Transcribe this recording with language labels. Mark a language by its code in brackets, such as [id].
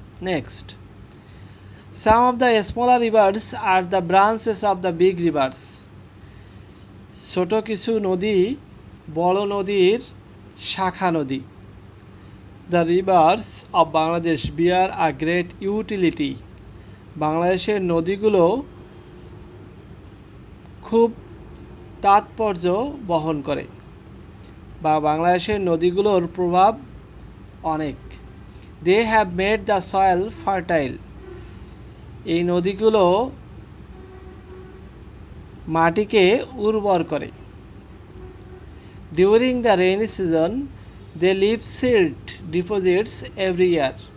[en] Next, some of the smaller rivers are the branches of the big rivers. [bn] ছোট কিছু নদী বড় নদীর শাখা নদী. [en] The rivers of Bangladesh bear a great utility. [bn] বাংলাদেশের নদীগুলো খুব তাৎপর্য বহন করে বা বাংলাদেশের নদীগুলোর প্রভাব অনেক. [en] They have made the soil fertile. [bn] এই নদীগুলো মাটিকে উর্বর করে. [en] During the rainy season, they leave silt deposits every year.